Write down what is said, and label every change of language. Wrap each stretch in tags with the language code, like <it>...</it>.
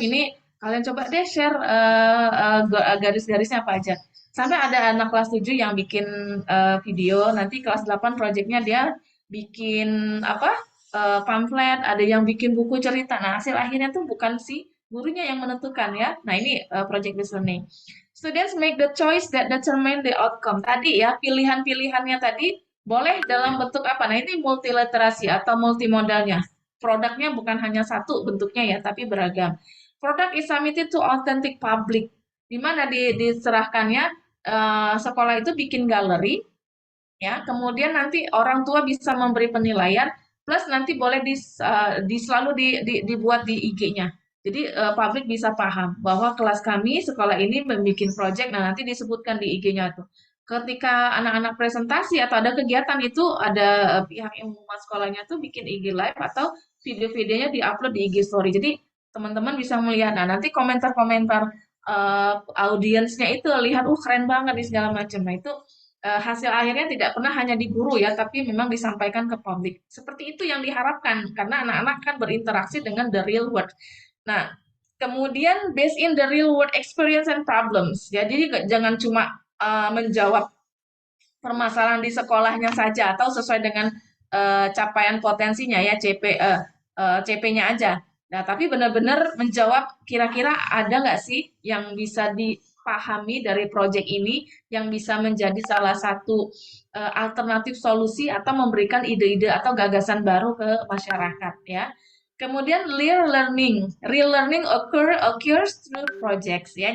<id>Ini kalian coba deh share garis-garisnya apa aja. Sampai ada anak kelas 7 yang bikin video, nanti kelas 8 proyeknya dia bikin apa? Pamflet, ada yang bikin buku cerita. Nah, hasil akhirnya tuh bukan si gurunya yang menentukan ya. Nah, ini project based learning.</id> <en>Students make the choice that determine the outcome.</en> <id>Tadi ya, pilihan-pilihannya tadi boleh dalam bentuk apa? Nah, ini multiliterasi atau multimodalnya. Produknya bukan hanya satu bentuknya ya, tapi beragam.</id> <en>Product is submitted to authentic public.</en> <id>Di mana diserahkannya sekolah itu bikin galeri, ya. Kemudian nanti orang tua bisa memberi penilaian, plus nanti boleh selalu dibuat di IG-nya. Jadi publik bisa paham bahwa kelas kami sekolah ini membuat project, nah nanti disebutkan di IG-nya tuh. Ketika anak-anak presentasi atau ada kegiatan itu ada pihak yang mengurus sekolahnya tuh bikin IG live atau video-videonya diupload di IG story. Jadi teman-teman bisa melihat. Nah, nanti komentar-komentar audiensnya itu lihat, keren banget nih segala macam. Nah, itu hasil akhirnya tidak pernah hanya di guru ya, tapi memang disampaikan ke publik. Seperti itu yang diharapkan, karena anak-anak kan berinteraksi dengan</id> <en>the real world.</en> <id>Nah, kemudian</id> <en>based in the real world experience and problems.</en> <id>Jadi jangan cuma menjawab permasalahan di sekolahnya saja atau sesuai dengan capaian potensinya ya CP-nya aja. Nah, tapi benar-benar menjawab kira-kira ada nggak sih yang bisa dipahami dari proyek ini yang bisa menjadi salah satu alternatif solusi atau memberikan ide-ide atau gagasan baru ke masyarakat ya. Kemudian</id> <en>real learning occurs through projects ya.</en>